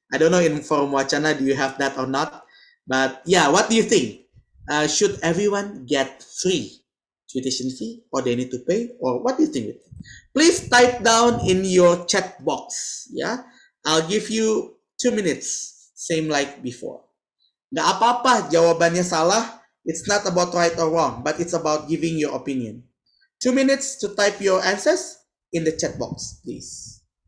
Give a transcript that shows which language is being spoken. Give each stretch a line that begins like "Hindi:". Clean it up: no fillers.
English: I don't know in Forum Wacana, do you have that or not? But yeah, what do you think? Should everyone get free tuition fee or they need to pay? Or what do you think? Please type down in your chat box. Yeah, I'll give you 2 minutes, same like before.
Indonesian: Nggak apa-apa jawabannya salah.
English: It's not about right or wrong, but it's about giving your opinion. 2 minutes to type your answers in the chat box, please.